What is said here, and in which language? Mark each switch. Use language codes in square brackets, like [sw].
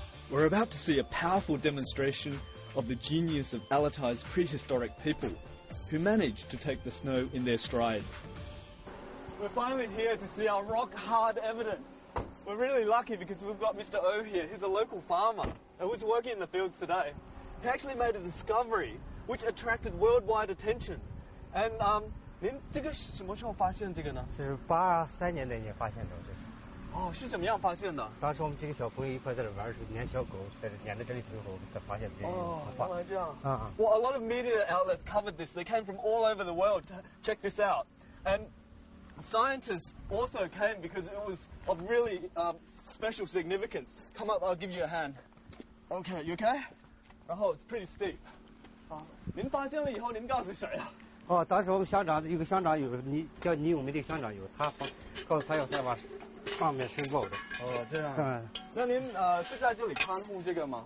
[en] We're about to see a powerful demonstration of the genius of Altai's prehistoric people, who managed to take the snow in their stride. We're finally here to see our rock-hard evidence. We're really lucky because we've got Mr. O here. He's a local farmer and was working in the fields today. He actually made a discovery which attracted worldwide attention. And 您这个什么时候发现这个呢？ [zh] 是83年那年发现的，这是。哦，是怎么样发现的？当时我们几个小朋友一块在这玩的时候，撵小狗，在这撵到这里之后，才发现这个文化。原来这样。啊。 [en] Well, a lot of media outlets covered this. They came from all over the world to check this out, and scientists also came because it was of really special significance. Come up, I'll give you a hand. Okay, you okay? [zh] 然后 [en] it's pretty steep. [zh] 您发现了以后，您告诉谁啊？哦，当时我们乡长有个乡长有叫倪永梅的乡长有，他告诉他要再往上面申报的。哦，这样。嗯。那您是在这里看护这个吗？